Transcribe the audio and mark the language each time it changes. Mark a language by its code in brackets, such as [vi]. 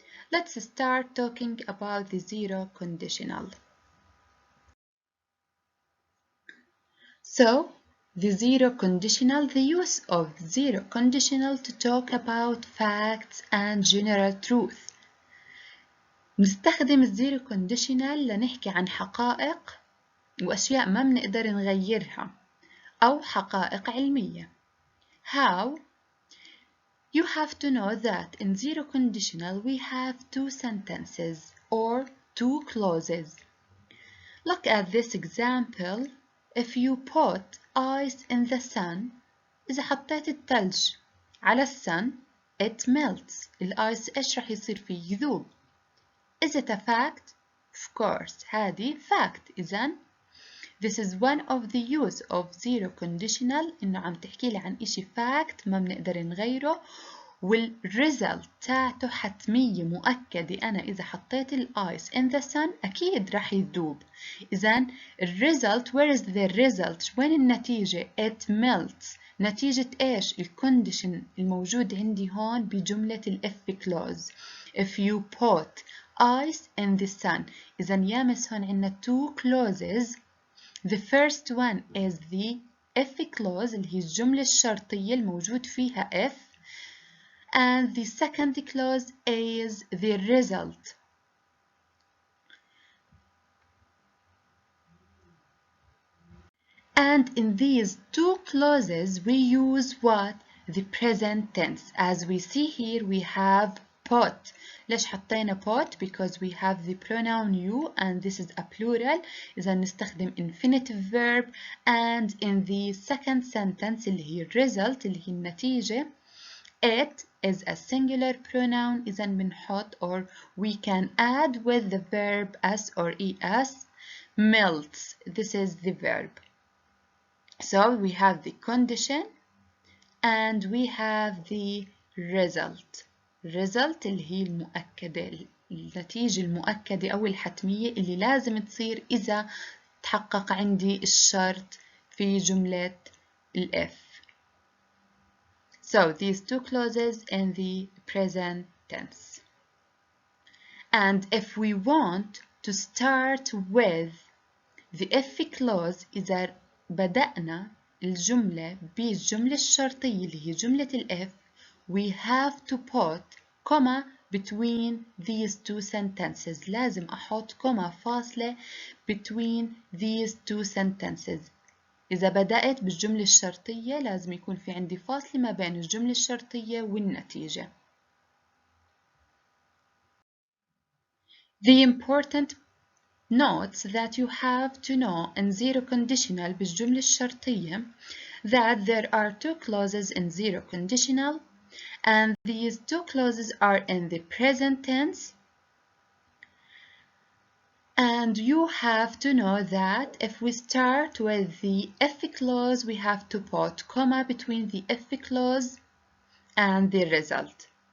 [en] Let's start talking about the zero conditional. So, the zero conditional, the use of zero conditional to talk about facts and general truth. [ar] نستخدم الزيرو كونديشنال لنحكي عن حقائق وأشياء ما بنقدر نغيرها أو حقائق علمية. [en] How? You have to know that in zero conditional we have two sentences or two clauses. Look at this example. If you put ice in the sun, [ar] إذا حطيت الثلج على السن, [en] it melts. [ar] الآيس إيش رح يصير فيه؟ يذوب. [en] Is it a fact? Of course, [ar] هذه [en] fact. [ar] إذن [en] this is one of the use of zero conditional [ar] إنه عم تحكي لي عن إشي fact ما بنقدر نغيره والresult تاعته حتمية مؤكدة. أنا إذا حطيت الآيس [en] in the sun [ar] أكيد رح يذوب. إذن ال [en] result, where is the result؟ [ar] وين النتيجة؟ [en] It melts. [ar] نتيجة إيش؟ الكونديشن الموجود عندي هون بجملة if clause. [en] If you put ice in the sun. [ar] إذا يا مس هون عندنا two clauses. [en] The first one is the if clause [ar] اللي هي الجملة الشرطية الموجود فيها [en] if, and the second clause is the result. And in these two clauses we use what? The present tense. As we see here we have put. [ar] ليش حطينا put? [en] Because we have the pronoun you and this is a plural. [ar] إذا نستخدم [en] infinitive verb, and in the second sentence [ar] اللي هي [en] result [ar] اللي هي النتيجة, [en] it is a singular pronoun. [ar] إذا بنحط [en] or we can add with the verb as or es. Melts. This is the verb. So we have the condition and we have the result. [ar] result اللي هي المؤكدة، النتيجة المؤكدة أو الحتمية اللي لازم تصير إذا تحقق عندي الشرط في جملة ال F. [en] So these two clauses in the present tense. And if we want to start with the if clause [ar] إذا بدأنا الجملة بالجملة الشرطية اللي هي جملة ال F, [en] we have to put comma between these two sentences. [ar] لازم أحط comma فاصلة [en] between these two sentences. [ar] إذا بدأت بالجملة الشرطية لازم يكون في عندي فاصلة ما بين الجملة الشرطية والنتيجة. [en] The important notes that you have to know in zero conditional [ar] بالجملة الشرطية [en] that there are two clauses in zero conditional and these two clauses are in the present tense, and you have to know that if we start with the if clause we have to put comma between the if clause and the result.